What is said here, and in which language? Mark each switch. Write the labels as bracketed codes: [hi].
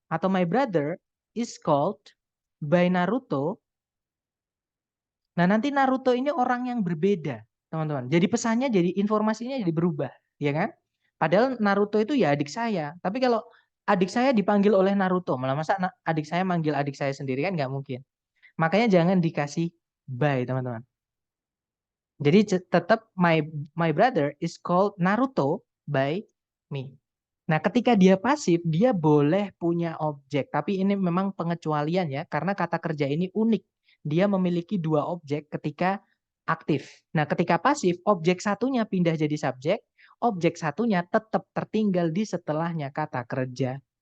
[en] atau my brother is called by Naruto. [id] Nah, nanti Naruto ini orang yang berbeda, teman-teman. Jadi pesannya jadi informasinya jadi berubah, ya kan? Padahal Naruto itu ya adik saya. Tapi kalau adik saya dipanggil oleh Naruto, malah masa adik saya manggil adik saya sendiri kan nggak mungkin. Makanya jangan dikasih by, teman-teman. Jadi tetap [en] my brother is called Naruto by me. [id] Nah, ketika dia pasif, dia boleh punya objek. Tapi ini memang pengecualian ya, karena kata kerja ini unik. Dia memiliki dua objek ketika aktif. Nah, ketika pasif, objek satunya pindah jadi subjek, objek satunya tetap tertinggal di setelahnya kata kerja.